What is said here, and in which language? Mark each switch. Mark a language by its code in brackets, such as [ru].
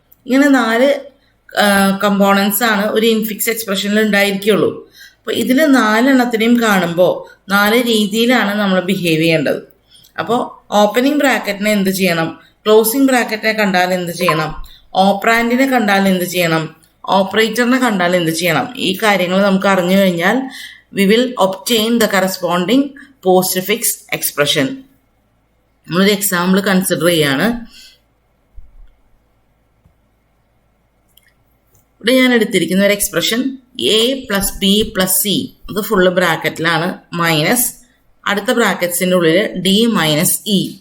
[ml] ഇങ്ങനെ 4 കമ്പോണൻസ് ആണ് ഒരു ഇൻഫിക്സ് എക്സ്പ്രഷനിൽ ഉണ്ടായിരിക്കുള്ളൂ. അപ്പോൾ ഇതിൽ 4 എണ്ണത്തിനെയും കാണുമ്പോൾ 4 രീതിയിലാണ് നമ്മൾ ബിഹേവ് ചെയ്യേണ്ടത്. അപ്പോൾ ഓപ്പണിംഗ് ബ്രാക്കറ്റിനെ എന്ത് ചെയ്യണം, ക്ലോസിംഗ് ബ്രാക്കറ്റിനെ കണ്ടാൽ എന്ത് ചെയ്യണം, ഓപ്പറാൻഡിനെ കണ്ടാൽ എന്ത് ചെയ്യണം, ഓപ്പറേറ്ററിനെ കണ്ടാൽ എന്ത് ചെയ്യണം. ഈ കാര്യങ്ങൾ നമുക്ക് അറിഞ്ഞു കഴിഞ്ഞാൽ [en] we will obtain the corresponding postfix expression. [ml] നമ്മളൊരു എക്സാമ്പിൾ കൺസിഡർ ചെയ്യാണ്. ഇവിടെ ഞാൻ എടുത്തിരിക്കുന്ന ഒരു എക്സ്പ്രഷൻ a+b+c, അത് ഫുള്ള് ബ്രാക്കറ്റിലാണ്, മൈനസ് അടുത്ത ബ്രാക്കറ്റ്സിൻ്റെ ഉള്ളിൽ d-e.